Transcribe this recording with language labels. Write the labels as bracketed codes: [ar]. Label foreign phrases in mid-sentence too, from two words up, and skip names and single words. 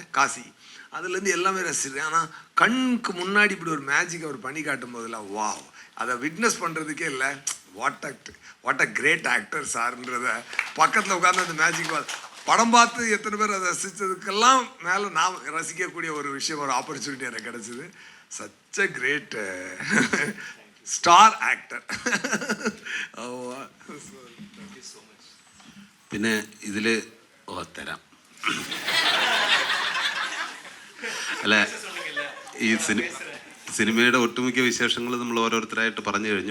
[ta] காசி அதுலேருந்து எல்லாமே ரசிச்சிருக்கேன். ஆனால் கண்ணுக்கு முன்னாடி இப்படி ஒரு மேஜிக் அவர் பண்ணி காட்டும் போதில் வாவ், அதை விட்னஸ் பண்ணுறதுக்கே இல்லை. [en] what a great actor [ta] சார்ன்றத பக்கத்தில் உட்காந்து அந்த மேஜிக் படம் பார்த்து எத்தனை பேர் அதை ரசித்ததுக்கெல்லாம் மேலே நான் ரசிக்கக்கூடிய ஒரு விஷயம், ஒரு ஆப்பர்ச்சுனிட்டி எனக்கு கிடச்சிது. [en] such a great star actor. [ml] പിന്നെ ഇതിൽ തരാം. അല്ല, ഈ സിനിമയുടെ ഒട്ടുമിക്ക വിശേഷങ്ങൾ നമ്മൾ ഓരോരുത്തരായിട്ട് പറഞ്ഞു കഴിഞ്ഞു.